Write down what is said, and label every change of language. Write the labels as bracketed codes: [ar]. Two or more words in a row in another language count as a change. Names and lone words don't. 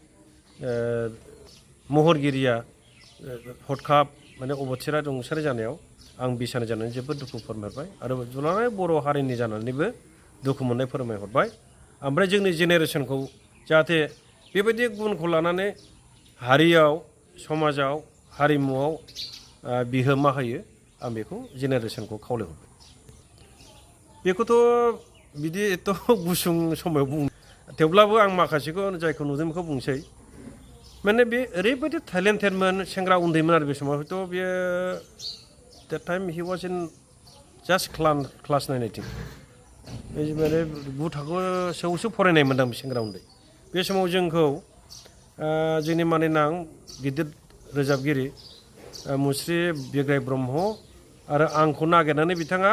[brx] महरगिरिया हरखाब माने अबथिरा रुंसारि जानायाव आं बिसानि जानानै जोबोद दुखु फोरमायबाय आरो दुलाराय बर' हारिनि जानानैबो दुखु मोननाय फोरमायहरबाय ओमफ्राय जोंनि जेनेरेसनखौ जाहाथे बेबायदि गुनखौ लानानै हारियाव समाजाव हारिमुआव बिहोमा होयो आं बेखौ जेनेरेसनखौ खावलायहरबाय बेखौथ' बिदि एथ' गुसुं समाव बुं थेवब्लाबो आं माखासेखौ जायखौ नुदों बेखौ बुंसै माने बे ओरैबायदि टेलेन्टेडमोन सेंग्रा उन्दैमोन आरो बे समाव हयथ' बेयो [en] that time he was in just class 9 I think [brx] माने 9 थाखोसोआवसो फरायनाय मोनदां बे सेंग्रा उन्दै बे समाव जोंखौ जोंनि मानिनां गिदिर रोजाबगिरि मुस्रि बिग्राय ब्रह्म आरो आंखौ नागिरनानै बिथाङा